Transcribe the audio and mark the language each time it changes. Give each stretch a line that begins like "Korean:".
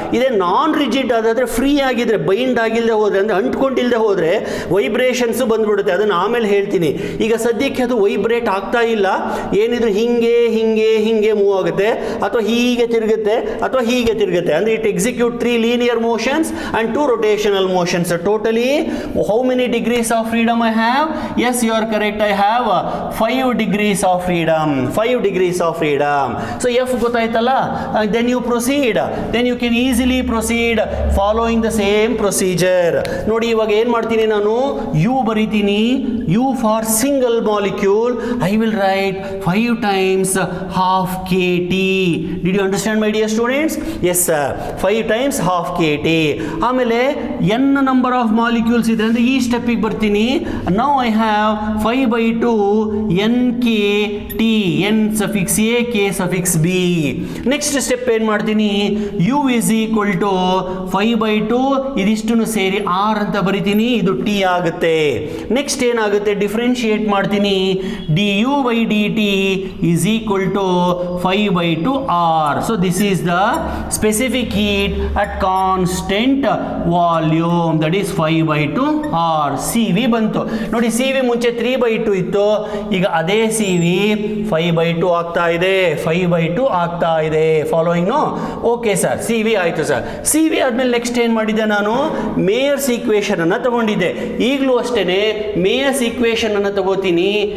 Kannada: ಇದೇ ನಾನ್ rigid ಆದಾದ್ರೆ, free ಆಗಿದ್ರೆ, bind ಆಗಿಲ್ಲದೆ ಹೋದ್ರೆ, ಅಂದ್ರೆ ಅಂಟ್ಕೊಂಡಿಲ್ಲದೆ ಹೋದ್ರೆ ವೈಬ್ರೇಷನ್ಸ್ ಬಂದ್ಬಿಡುತ್ತೆ. ಅದನ್ನು ಆಮೇಲೆ ಹೇಳ್ತೀನಿ. ಈಗ ಸದ್ಯಕ್ಕೆ ಅದು ವೈಬ್ರೇಟ್ ಆಗ್ತಾ ಇಲ್ಲ, ಏನಿದ್ರು ಹಿಂಗೆ ಹಿಂಗೆ ಹಿಂಗೆ ಮೂವ್ ಆಗುತ್ತೆ, ಅಥವಾ ಹೀಗೆ ತಿರುಗುತ್ತೆ, ಅಥವಾ ಹೀಗೆ ತಿರುಗುತ್ತೆ.
English: ಅಂದ್ರೆ it execute 3 linear motions and 2 rotational motions. Totally, how many degrees of freedom I have? Yes, you are correct. I have 5 degrees of freedom. 5 degrees of freedom. So F ಗೊತ್ತಾಯ್ತಲ್ಲ, then you proceed. Then you can easily proceed following the same procedure.
Kannada: ನೋಡಿ, ಇವಾಗ ಏನು ಮಾಡ್ತೀನಿ ನಾನು? U ಬರೀತೀನಿ.
English: U for single molecule, I will write 5 times half kT. Did you understand, my dear students? Yes sir, 5 times half kT.
Kannada: ಆಮೇಲೆ n number of molecules ಇದೆ ಅಂದ್ರೆ ಈ ಸ್ಟೆಪ್ಪಿಗೆ ಬರ್ತೀನಿ.
English: Now I have 5/2 NKT, N suffix A, K suffix B.
Kannada: Next step ಏನು ಮಾಡ್ತೀನಿ?
English: U is equal to 5/2,
Kannada: ಇದಿಷ್ಟನ್ನು ಸೇರಿ R ಅಂತ ಬರಿತೀನಿ, ಇದು T ಆಗುತ್ತೆ. ನೆಕ್ಸ್ಟ್ ಏನಾಗುತ್ತೆ? ಡಿಫ್ರೆನ್ಶಿಯೇಟ್ ಮಾಡ್ತೀನಿ.
English: du/dt is equal to 5/2 R. So this is the specific heat at constant volume, that is 5/2 R.
Kannada: CV ಬಂತು ನೋಡಿ. CV ಮುಂಚೆ 3/2 ಇತ್ತು, ಈಗ ಅದೇ CV 5/2 ಆಗ್ತಾ ಇದೆ, 5/2 ಆಗ್ತಾ ಇದೆ. Following no? Okay sir, CV ಆಯ್ತು ಸರ್. CV ಆದ್ಮೇಲೆ ನೆಕ್ಸ್ಟ್ ಏನ್ ಮಾಡಿದೆ ನಾನು? ಮೇಯರ್ಸ್ ಈಕ್ವೇಶನ್ ಅನ್ನ ತಗೊಂಡಿದ್ದೆ. ಈಗಲೂ ಅಷ್ಟೇನೆ ಮೇಯರ್ಸ್ ಈಕ್ವೇಶನ್ ಅನ್ನ ತಗೋತೀನಿ.